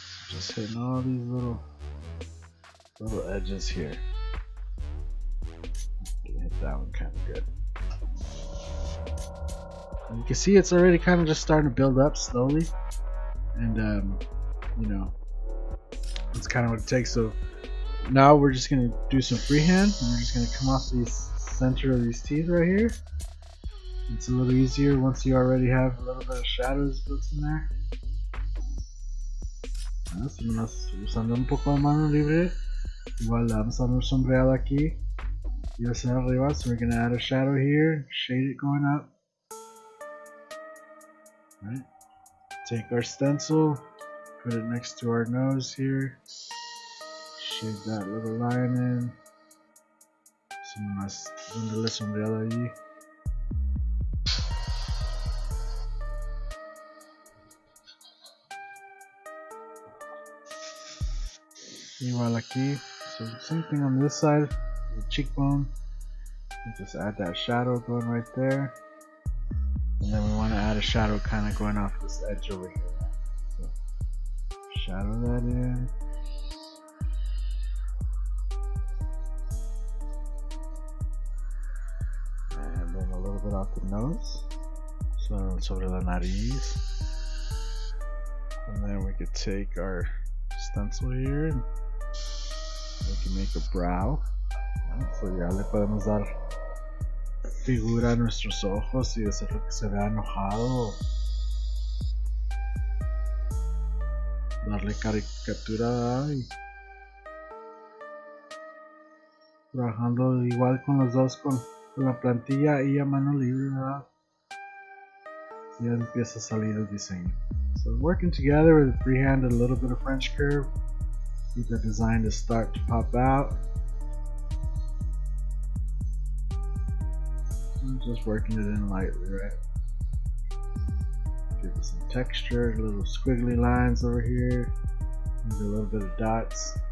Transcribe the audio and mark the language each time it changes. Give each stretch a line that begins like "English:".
English: Just hitting all these little edges here. Hit that one kind of good. And you can see it's already kind of just starting to build up slowly, and you know, that's kind of what it takes. So now we're just gonna do some freehand, and we're just gonna come off the center of these teeth right here. It's a little easier once you already have a little bit of shadows built in there.
Spanish: Usando un poco de mano libre, igual le vamos a dar un sombreado aquí y hacia arriba.
English: So we're gonna add a shadow here, shade it going up. Right. Take our stencil, put it next to our nose here, shade that little line in.
Spanish: So nomás dándole sombreado allí. Igual aquí,
English: so same thing on this side, the cheekbone. We just add that shadow going right there. And then we want to add a shadow kind of going off this edge over here. So shadow that in. And then a little bit about the nose. So
Spanish: sobre la nariz.
English: And then we could take our stencil here and we can make a brow.
Spanish: So ya le podemos dar figura a nuestros ojos y hacerlo que se vea enojado. Darle caricatura y trabajando igual con los dos con la plantilla y a mano libre, ¿verdad? Ya empieza a salir el diseño.
English: So working together with a freehand and a little bit of French curve, get the design to start to pop out. I'm just working it in lightly, right? Give it some texture, little squiggly lines over here, maybe a little bit of dots.